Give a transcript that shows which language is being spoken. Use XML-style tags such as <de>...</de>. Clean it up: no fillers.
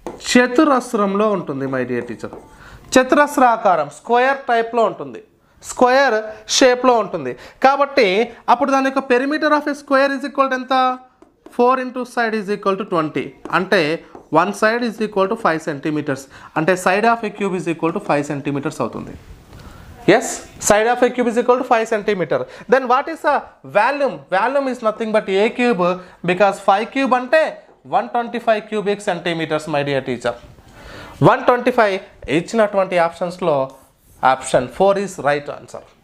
<te>చతురస్రంలో ఉంటుంది</te> <en>My dear teacher.</en> <te>చతురస్ర ఆకారం, square టైప్లో ఉంటుంది, స్క్వేర్ షేప్లో ఉంటుంది. కాబట్టి అప్పుడు దాని యొక్క</te> <en>perimeter of a square is equal to</en> <te>ఎంత?</te> <en>4 into side is equal to 20. అంటే 1 side is equal to 5 centimeters. అంటే side of a cube is equal to 5 centimeters అవుతుంది. Yes, side of a cube is equal to 5 centimeter. Then what is the volume? Volume is nothing but a cube, because 5 cube ante 125 cubic centimeters, my dear teacher.</en> <te>125 ఇచ్చినటువంటి options లో option 4</te> <en>is right answer.</en>